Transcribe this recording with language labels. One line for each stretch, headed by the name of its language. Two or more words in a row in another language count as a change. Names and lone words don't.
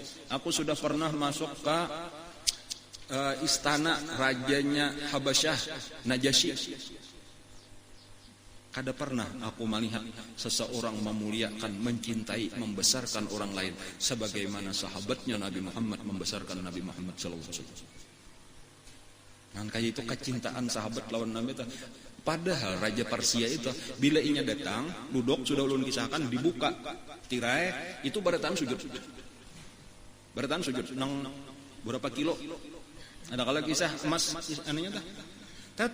Indonesian: Aku sudah pernah masuk ke istana rajanya Habasyah Najasyi. Kada pernah aku melihat seseorang memuliakan, mencintai, membesarkan orang lain sebagaimana sahabatnya Nabi Muhammad membesarkan Nabi Muhammad
Arabic: صلى الله عليه وسلم.
Banjar: Nah, kayak itu kecintaan sahabat lawan Nabi itu. Padahal Raja Persia itu bila inya datang, duduk sudah ulun kisahkan dibuka tirai itu beratan sujud. Beratan sujud nang berapa kilo? Ada kalau kisah emas anunya tah.